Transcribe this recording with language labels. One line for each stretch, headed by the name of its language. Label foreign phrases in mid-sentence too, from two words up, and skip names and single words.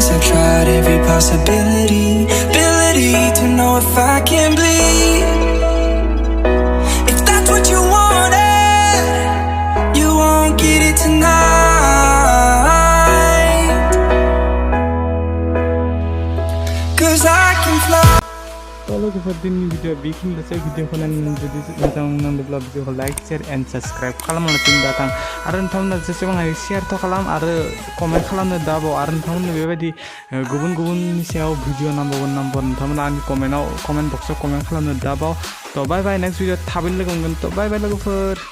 English: I've tried every possibility, ability to know if I can bleed. If that's what you wanted, you won't get it tonight. 'Cause I can fly.
Bodo: लोगोफोर दिननि भिडिअ बेखिनिल'सै भिडिअखौ नायनानै जुदि मोजां नांदोंब्ला भिडिअखौ
English: like share and subscribe
Bodo: खालामनानै दाथां आरो नोंथांमोना जेसेबां हायो शेयारथ' खालाम आरो कमेन्ट खालामनो दाबाव आरो नोंथांमोननो बेबायदि गुबुननि सायाव भिडिअ नांबावगोन नोंथांमोना आंनि कमेन्ट बक्सआव कमेन्ट खालामनो दाबाव थ'
English: bye bye next video
Bodo: थाबैनो लोगो मोनगोन थ'
English: bye bye
Bodo: लोगोफोर